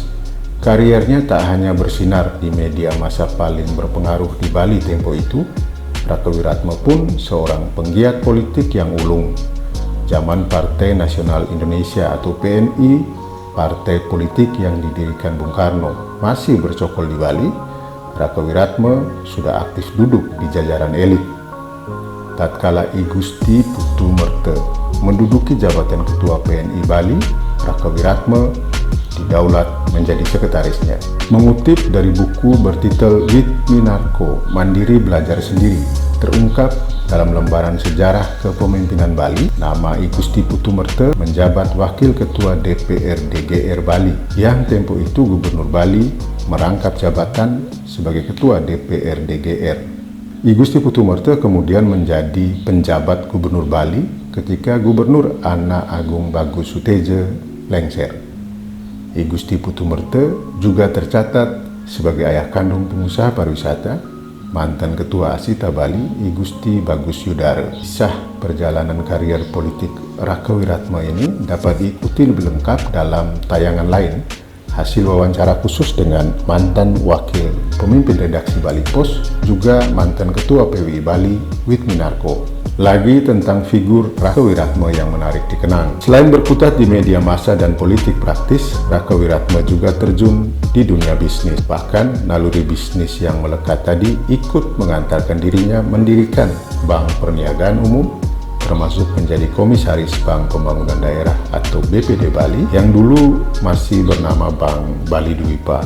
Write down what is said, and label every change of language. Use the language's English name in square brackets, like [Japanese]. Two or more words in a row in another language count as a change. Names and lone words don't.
[Indonesian] Kariernya tak hanya bersinar di media massa paling berpengaruh di Bali tempo itu, Rake Wiratme pun seorang penggiat politik yang ulung. Zaman Partai Nasional Indonesia atau PNI, partai politik yang didirikan Bung Karno, masih bercokol di Bali, Rake Wiratme sudah aktif duduk di jajaran elit. Tatkala I Gusti Putu Merte menduduki jabatan Ketua PNI Bali, Rake Wiratme didaulat menjadi sekretarisnya. Mengutip dari buku bertitel Witminarko, Mandiri Belajar Sendiri, terungkap dalam lembaran sejarah kepemimpinan Bali, nama I Gusti Putu Merte menjabat Wakil Ketua DPR DGR Bali, yang tempo itu Gubernur Bali merangkap jabatan sebagai Ketua DPR DGR. I Gusti Putu Merte kemudian menjadi penjabat Gubernur Bali ketika Gubernur Ana Agung Bagus Suteja lengser. I Gusti Putu Merte juga tercatat sebagai ayah kandung pengusaha pariwisata, mantan Ketua Asita Bali, I Gusti Bagus Yudara. Kisah perjalanan karier politik Rake Wiratme ini dapat diikuti lebih lengkap dalam tayangan lain Hasil wawancara khusus dengan mantan wakil pemimpin redaksi Bali Pos, juga mantan ketua PWI Bali, Witminarko. Lagi tentang figur Raka Wiratma yang menarik dikenang. Selain berkutat di media massa dan politik praktis, Raka Wiratma juga terjun di dunia bisnis. Bahkan naluri bisnis yang melekat tadi ikut mengantarkan dirinya mendirikan Bank Perniagaan Umum, termasuk menjadi komisaris Bank Pembangunan Daerah atau BPD Bali yang dulu masih bernama Bank Bali Dwipa.